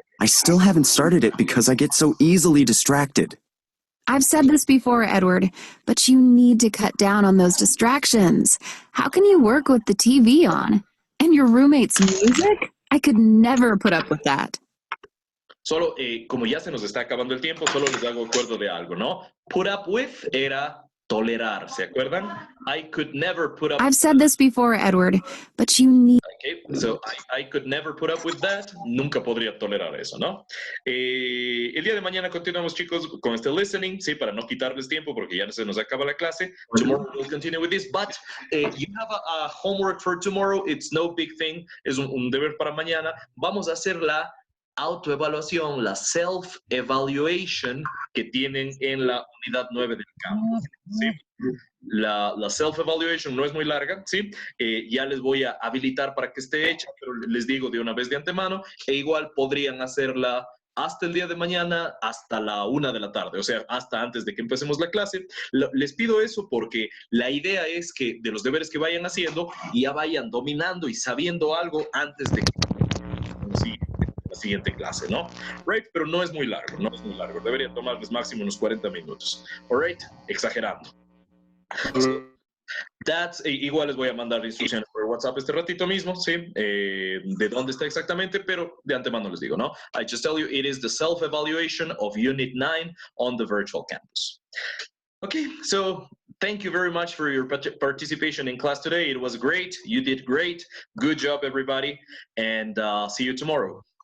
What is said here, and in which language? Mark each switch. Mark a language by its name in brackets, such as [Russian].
[English] I still haven't started it because I get so easily distracted. I've said this before, Edward, but you need to cut down on those distractions. How can you work with the TV on? And your roommate's music? I could never put up with that. [Spanish] Solo, como ya se nos está acabando el tiempo, solo les hago acuerdo de algo, ¿no? Put up with era tolerar, ¿se acuerdan? [English] I could never put up. I've said this before, Edward, but you need. Okay, so I could never put up with that. [Spanish] Nunca podría tolerar eso, ¿no? El día de mañana continuamos, chicos, con este listening, sí, para no quitarles tiempo porque ya se nos acaba la clase. [English] Tomorrow we'll continue with this, but you have a homework for tomorrow. It's no big thing. [Spanish] Es un deber para mañana. Vamos a hacer la autoevaluación, la self-evaluation que tienen en la unidad 9 del campus, ¿sí? La self-evaluation no es muy larga, ¿sí? Ya les voy a habilitar para que esté hecha, pero les digo de una vez de antemano, e igual podrían hacerla hasta el día de mañana, hasta la 1 de la tarde, o sea, hasta antes de que empecemos la clase. Les pido eso porque la idea es que de los deberes que vayan haciendo, ya vayan dominando y sabiendo algo antes de la siguiente clase, ¿no? Right, pero no es muy largo, no es muy largo. Debería tomarles máximo unos 40 minutos. [English] All right, exagerando. [Spanish] That's, igual les voy a mandar instrucciones por WhatsApp este ratito mismo, ¿sí? De dónde está exactamente, pero de antemano les digo, ¿no? [English] I just tell you, it is the self-evaluation of Unit 9 on the virtual campus. Okay, so thank you very much for your participation in class today. It was great. You did great. Good job, everybody. And see you tomorrow.